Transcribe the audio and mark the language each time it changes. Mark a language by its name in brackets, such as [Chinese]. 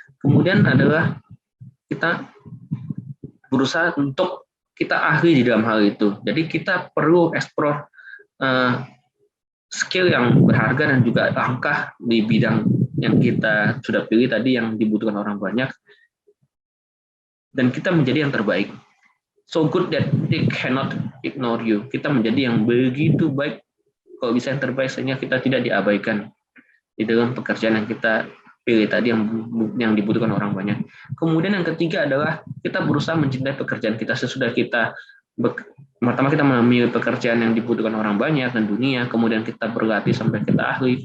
[Indonesian] Kemudian adalah kita berusaha untuk kita ahli di dalam hal itu. Jadi kita perlu explore skill yang berharga dan juga langkah di bidang yang kita sudah pilih tadi yang dibutuhkan orang banyak, dan kita menjadi yang terbaik. [English] So good that they cannot ignore you. [Indonesian] Kita menjadi yang begitu baik, kalau bisa yang terbaik, sehingga kita tidak diabaikan di dalam pekerjaan yang kita pilih tadi yang dibutuhkan orang banyak. Kemudian yang ketiga adalah kita berusaha mencintai pekerjaan kita. Sesudah kita pertama kita memilih pekerjaan yang dibutuhkan orang banyak dan dunia, kemudian kita berlatih sampai kita ahli.